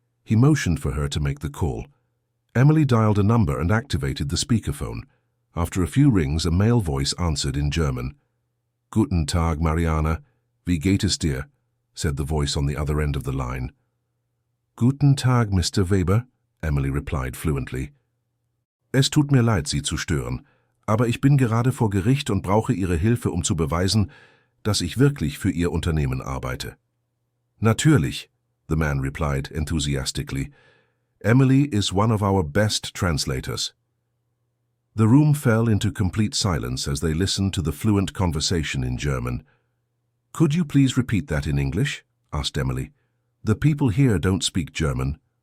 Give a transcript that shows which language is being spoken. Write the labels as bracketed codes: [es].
[en] He motioned for her to make the call. Emily dialed a number and activated the speakerphone. After a few rings, a male voice answered in German. [de] Guten Tag, Mariana. Wie geht es dir? [en] Said the voice on the other end of the line. [de] Guten Tag, [en] Mr. Weber, Emily replied fluently. [de] Es tut mir leid, Sie zu stören, aber ich bin gerade vor Gericht und brauche Ihre Hilfe, um zu beweisen, dass ich wirklich für Ihr Unternehmen arbeite. [en] Natürlich, the man replied enthusiastically. Emily is one of our best translators. The room fell into complete silence as they listened to the fluent conversation in German. Could you please repeat that in English? Asked Emily. The people here don't speak German.